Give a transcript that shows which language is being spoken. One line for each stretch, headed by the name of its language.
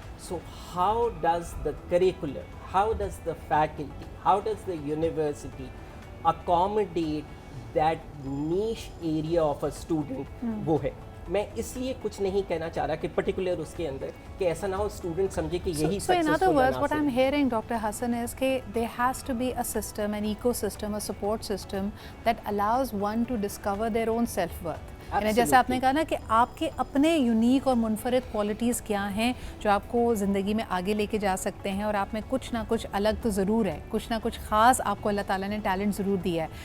English: so how does the curricular, how does the faculty, how does the university accommodate that niche area of a student,
Urdu: وہ ہے. میں اس لیے کچھ نہیں کہنا چاہ رہا کہ پرٹیکولر اس کے اندر کہ ایسا نہ ہو اسٹوڈنٹ سمجھے کہ یہی
English: So in other words, what I'm hearing, Dr. Hassan, is that there has to be a system, an ecosystem, a support system that allows one to discover their own self-worth.
Urdu: یعنی جیسے آپ نے کہا نا کہ آپ کے اپنے یونیک اور منفرد کوالٹیز کیا ہیں جو آپ کو زندگی میں آگے لے کے جا سکتے ہیں, اور آپ میں کچھ نہ کچھ الگ تو ضرور ہے, کچھ نہ کچھ خاص آپ کو اللہ تعالیٰ نے ٹیلنٹ ضرور دیا ہے.